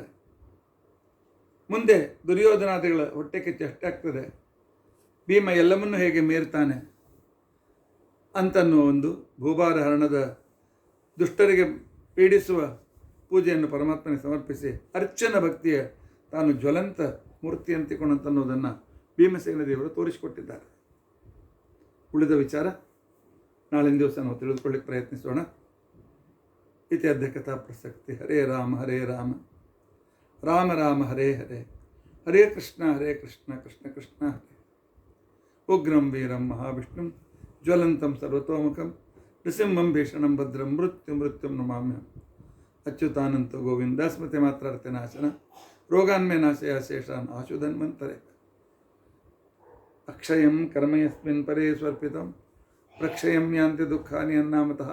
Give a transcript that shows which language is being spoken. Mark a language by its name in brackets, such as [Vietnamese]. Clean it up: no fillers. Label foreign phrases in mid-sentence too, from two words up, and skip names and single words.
[Kannada] ಮುಂದೆ ದುರ್ಯೋಧನಾದಿಗಳ ಹೊಟ್ಟೆ ಕಿಚ್ಚು ಎಷ್ಟಾಗ್ತದೆ, ಭೀಮ ಎಲ್ಲವನ್ನೂ ಹೇಗೆ ಮೀರ್ತಾನೆ ಅಂತನ್ನುವ ಒಂದು ಭೂಭಾರ ಹರಣದ ದುಷ್ಟರಿಗೆ ಪೀಡಿಸುವ ಪೂಜೆಯನ್ನು ಪರಮಾತ್ಮನಿಗೆ ಸಮರ್ಪಿಸಿ ಅರ್ಚನ ಭಕ್ತಿಯ ತಾನು ಜ್ವಲಂತ ಮೂರ್ತಿ ಅಂತಿಕೊಂಡಂತನ್ನುವುದನ್ನು ಭೀಮಸೇನ ದೇವರು ತೋರಿಸಿಕೊಟ್ಟಿದ್ದಾರೆ. ಉಳಿದ ವಿಚಾರ ನಾಳಿನ ದಿವಸ ನಾವು ತಿಳಿದುಕೊಳ್ಳಿಕ್ಕೆ ಪ್ರಯತ್ನಿಸೋಣ. [Sanskrit] ಇತ್ಯಾದ್ಯ ಕಥಾ ಪ್ರಸಕ್ತಿ. ಹರೇ ರಾಮ ಹರೇ ರಾಮ ರಾಮ ರಾಮ ಹರೇ ಹರೇ, ಹರೇ ಕೃಷ್ಣ ಕೃಷ್ಣ ಕೃಷ್ಣ ಹರೇ. ಉಗ್ರಂ ವೀರಂ ಮಹಾವಿಷ್ಣುಂ ಜ್ವಲಂತಂ ಸರ್ವತೋಮುಖಂ ನೃಸಿಂಹಂ ಭೀಷಣಂ ಭದ್ರಂ ಮೃತ್ಯುಂ ನಮಾಮ್ಯಹಂ. ಅಚ್ಯುತಾನಂತ ಗೋವಿಂದ ಸ್ಮೃತಿ ಮಾತ್ರಾರ್ಥ ನಾಶನ ರೋಗಾನ್ಮೇ ನಾಶಯ ಶೇಷಾನ್ ಆಶುಧನ್ವಂತರೆ. ಅಕ್ಷಯಂ ಕರ್ಮ ಯಸ್ಮಿನ್ ಪರೇ ಸ್ವರ್ಪಿತಂ ಪ್ರಕ್ಷಯಂ ಯಾಂತಿ ದುಃಖಾನಿ ಅನ್ನಾಮತಃ.